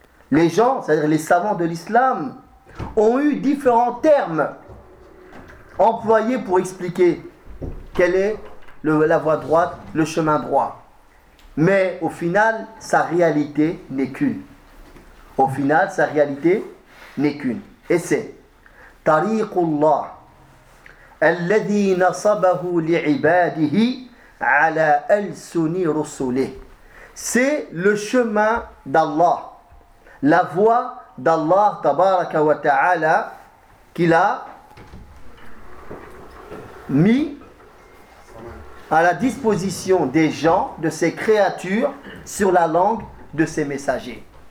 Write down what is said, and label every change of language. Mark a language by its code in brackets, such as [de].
[fr] Les gens, c'est-à-dire les savants de l'islam, ont eu différents termes employés pour expliquer quelle est la voie droite, le chemin droit. Mais au final, sa réalité n'est qu'une. Au final, sa réalité n'est qu'une. Et c'est [ar] طريق الله الذي نصبه لعباده على ألسن رسله. [fr] C'est le chemin d'Allah, la voie d'Allah tabaraka wa ta'ala qu'il a mis à la disposition des gens, de ses créatures, sur la langue de ses messagers.